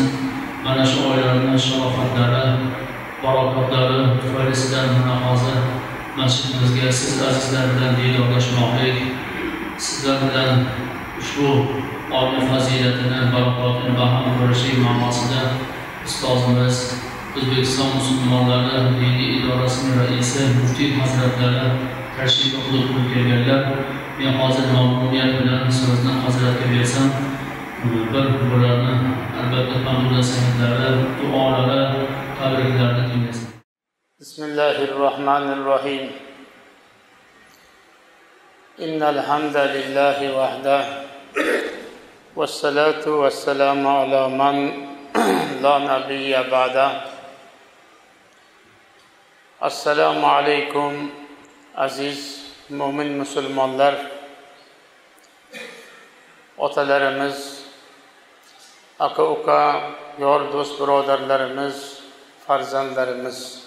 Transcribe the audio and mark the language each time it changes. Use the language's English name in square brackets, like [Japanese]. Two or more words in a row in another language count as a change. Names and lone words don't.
[Uzbek] Mana shu oylarning sharofatlari, barokatlari tufayli sizlar mana hozir masjidimizga siz azizlar bilan diydorlashmoqlik, sizlar bilan ushbu oyni fazilatini, barakotini baham ko'rishlik ma'nosida ustozimiz O'zbekiston musulmonlari diniy idorasining raisi muftiy hazratlari tashrif qilib kelganlar. Men hozir mamnuniyat bilan so'zni hazratga bersam, bularni albatta hamdulillah sahihlari, duolari, tabriklarni tinglasin. [Arabic] بسم الله الرحمن الرحيم. إن الحمد لله وحده والصلاة والسلام على من لا نبي بعده. السلام عليكم [Uzbek] aziz mo'min musulmonlar, otalarimiz, aka-uka, yor do'st birodarlarimiz, farzandlarimiz.